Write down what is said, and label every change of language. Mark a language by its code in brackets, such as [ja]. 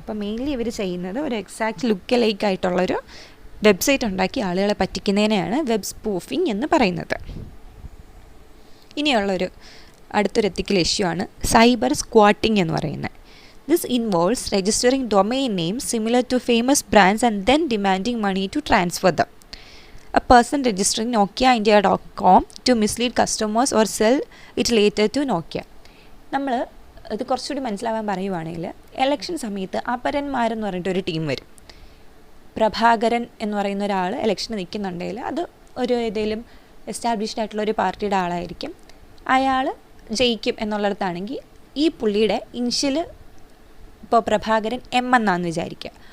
[ml] അപ്പോൾ മെയിൻലി ഇവർ ചെയ്യുന്നത് ഒരു എക്സാക്റ്റ് ലുക്ക് ലൈക്ക് ആയിട്ടുള്ളൊരു വെബ്സൈറ്റ് ഉണ്ടാക്കി ആളുകളെ പറ്റിക്കുന്നതിനെയാണ് വെബ് സ്പൂഫിംഗ് എന്ന് പറയുന്നത്. ഇനിയുള്ളൊരു അടുത്തൊരു എത്തിക്കൽ ഇഷ്യൂ ആണ് സൈബർ സ്ക്വാട്ടിംഗ് എന്ന് പറയുന്നത്. [en] This involves registering domain names similar to famous brands and then demanding money to transfer them. A person registering nokiaindia.com to mislead customers or sell it later to Nokia. [ml] നമ്മൾ ഇത് കുറച്ചുകൂടി മനസ്സിലാവാൻ പറയുവാണെങ്കിൽ election സമയത്ത് അപരന്മാരെന്ന് പറഞ്ഞിട്ടൊരു team വരും. പ്രഭാകരൻ എന്ന് പറയുന്ന ഒരാൾ ഇലക്ഷന് നിൽക്കുന്നുണ്ടെങ്കിൽ അത് ഒരു ഏതെങ്കിലും എസ്റ്റാബ്ലിഷ്ഡ് ആയിട്ടുള്ള ഒരു പാർട്ടിയുടെ ആളായിരിക്കും. അയാൾ ജയിക്കും എന്നുള്ളിടത്താണെങ്കിൽ ഈ പുള്ളിയുടെ ഇനിഷ്യൽ ഇപ്പോൾ പ്രഭാകരൻ എം എന്നാന്ന് വിചാരിക്കുക.